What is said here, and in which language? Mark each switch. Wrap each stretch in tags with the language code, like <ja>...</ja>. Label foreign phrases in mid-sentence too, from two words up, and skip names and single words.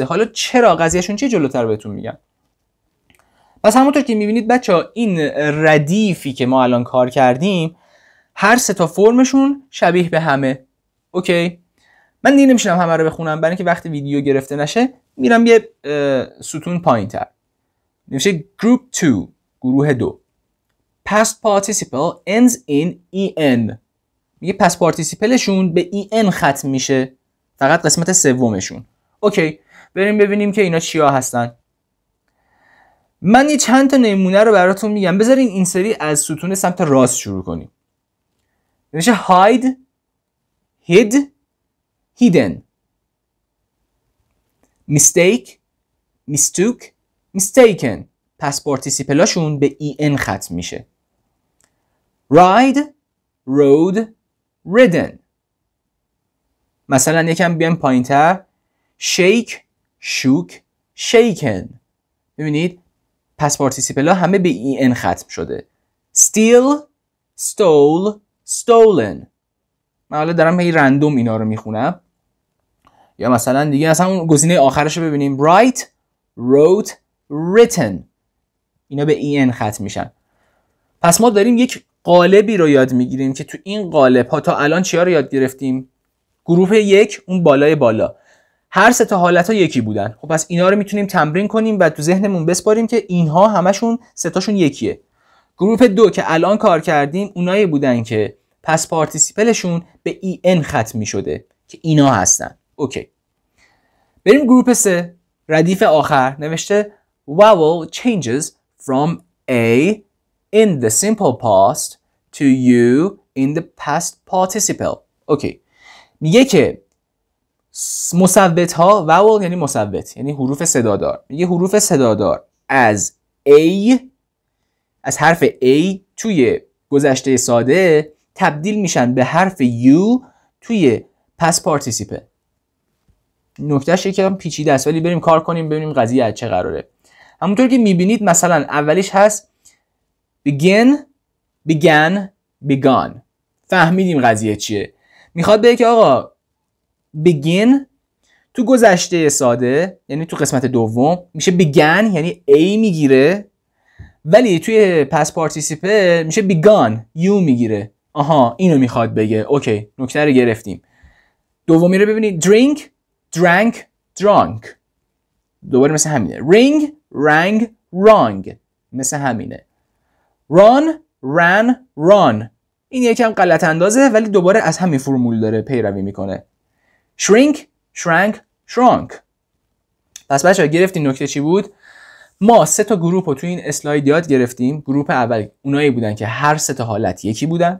<fa>حالا چرا قضیهشون چیه جلوتر بهتون میگم. پس همونطور که میبینید بچه‌ها این ردیفی که ما الان کار کردیم هر سه تا فرمشون شبیه به همه. اوکی، من دیگه نمیشنم همه رو بخونم برای اینکه وقتی ویدیو گرفته نشه میرم یه ستون پایین‌تر. نمیشه group 2، گروه 2.</fa> <en>past participle ends in en.</en> <fa>میگه پس پارتیسیپلشون به en ختم میشه، فقط قسمت سومشون. اوکی، بریم ببینیم که اینا چیا هستن. من یه چند تا نمونه رو براتون میگم. بذارین این سری از ستون سمت راست شروع کنیم.</fa> <en>نمیشه hide، hid، hidden. mistake، mistook، mistaken. past participle</en> <fa>به en ختم میشه.</fa> <en>ride، rode، ridden.</en> <fa>مثلا یکم بیام پایین‌تر.</fa> <en>shake، shook، shaken.</en> <fa>ببینید</fa> <en>past participle</en> <fa>همه به en ختم شده.</fa> <en>steal، stole، stolen.</en> <fa>من حالا دارم هی رندوم اینا رو میخونم. یا مثلا دیگه اصلا اون گزینه آخرش رو ببینیم.</fa> <en>write، wrote، written.</en> <fa>اینا به en ختم میشن. پس ما داریم یک قالبی رو یاد میگیریم که تو این قالب ها تا الان چیا رو یاد گرفتیم؟ گروه 1 اون بالای بالا هر سه تا حالت ها یکی بودن. خب پس اینا رو میتونیم تمرین کنیم و تو ذهنمون بسپاریم که اینها همشون سه تاشون یکیه. گروه 2 که الان کار کردیم اونایی بودن که</fa> <en>past participle</en> <fa>به en ختم میشده که اینا هستن. اوکی، بریم گروه 3. ردیف آخر نوشته</fa> <en>vowel changes from a in the simple past to u in the past participle.</en> <fa>اوکی، میگه که مصوت ها، vowel یعنی مصوت یعنی حروف صدادار، میگه حروف صدادار از a، از حرف a توی گذشته ساده تبدیل میشن به حرف u توی</fa> <en>past participle.</en> <fa>نکتهش یکم پیچیده است ولی بریم کار کنیم ببینیم قضیه از چه قراره. همونطور که میبینید مثلا اولیش هست</fa> <en>begin، began، begun.</en> <fa>فهمیدیم قضیه چیه. میخواد بگه که آقا begin تو گذشته ساده یعنی تو قسمت دوم میشه began یعنی a میگیره، ولی توی</fa> <en>past participle</en> <fa>میشه</fa> <en>begun you</en> <fa>میگیره. آها اینو میخواد بگه. اوکی، نکته رو گرفتیم. دومی رو ببینید</fa> <en>drink، drank، drunk.</en> <fa>دوباره مثل همینه.</fa> <en>ring rang wrong مثل همینه. run ran run</en> <fa>این یکم غلط اندازه ولی دوباره از همین فرمول داره پیروی میکنه.</fa> <en>shrink shrank shrunk.</en> <fa>پس بچه‌ها گرفتین نکته چی بود؟ ما 3 تا گروه رو توی این اسلاید یاد گرفتیم. گروه اول اونایی بودن که هر 3 تا حالت یکی بودن.</fa>